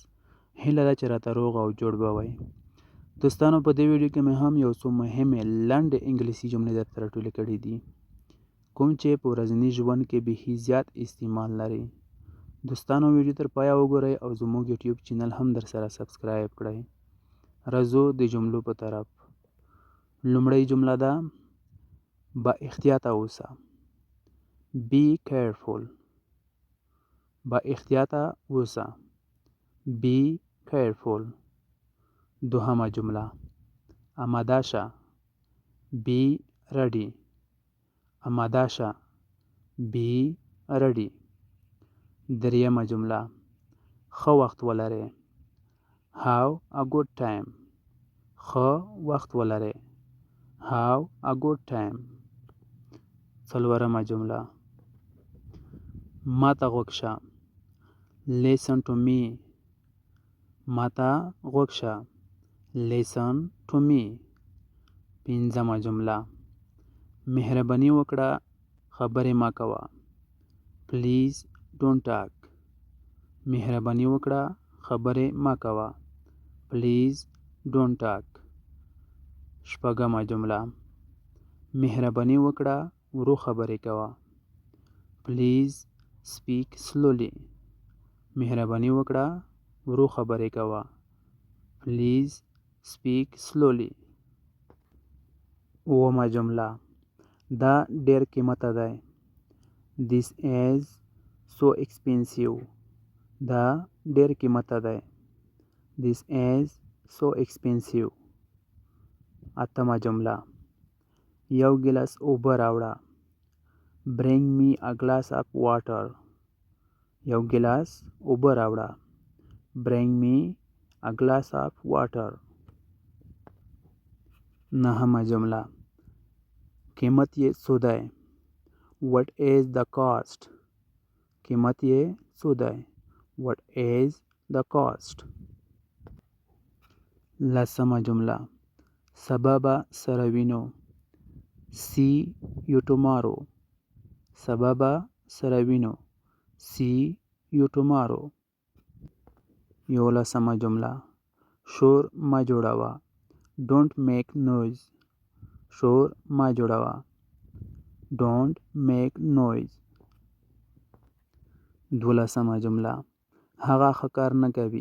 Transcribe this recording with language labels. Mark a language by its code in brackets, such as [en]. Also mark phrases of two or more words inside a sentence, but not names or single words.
[ps] هیله ده چې راته روغ او جوړ به وئ. دوستانو، په دې ویډیو کې مې هم یو څو مهمې لنډې انګلیسي جملې درته راټولې کړي دي، کوم چې په ورځني ژوند کې بیخي زیات استعمال لري. دوستانو، ویډیو تر پایه وګورئ او زموږ یوټیوب چینل هم درسره سبسکرایب کړئ. راځو د جملو په طرف. لومړی جمله ده: با احتیاطه اوسه. [en] Be careful. [ps] با احتیاطه اوسه. [en] Be careful. [ps] دوهمه جمله: آماده شه. [en] Be ready. [ps] آماده شه. [en] Be ready. [ps] دریمه جمله: ښه وخت ولرئ. [en] Have a good time. [ps] ښه وخت ولرئ. [en] Have a good time. [ps] څلورمه جمله: ما ته غوږ شه. [en] Listen to me. [ps] ما ته غوږ شه. [en] Listen to me. [ps] پنځمه جمله: مهرباني وکړه، خبرې مه کوه. [en] Please don't talk. [ps] مهرباني وکړه، خبرې مه کوه. [en] Please don't talk. [ps] شپږمه جمله: مهرباني وکړه، ورو خبرې کوه. [en] Please speak slowly. [ps] مهرباني وکړه، ورو خبرې کوه. [en] Please speak slowly. [ps] اوومه جمله: دا ډېر قیمته دی. [en] This is so expensive. [ps] دا ډېر قیمته دی. [en] This is so expensive. [ps] اتمه جمله: یو ګیلاس اوبه راوړه. [en] Bring me a glass of water. [ps] یو ګیلاس اوبه راوړه. [en] Bring me a glass of water. [ps] نهمه جمله: قیمت یې څو دی. [en] What is the cost? [ps] قیمت یې څو دی. [en] What is the cost? [ps] لسمه جمله: سبا به سره وینو. [en] See you tomorrow. [ps] سبا به سره وینو. [en] See you tomorrow. [ps] یولسمه جمله: شور مه جوړوه. [en] Don't make noise. [ps] شور مه جوړوه. [en] Don't make noise. [ps] دولسمه جمله: هغه ښه کار نه کوي.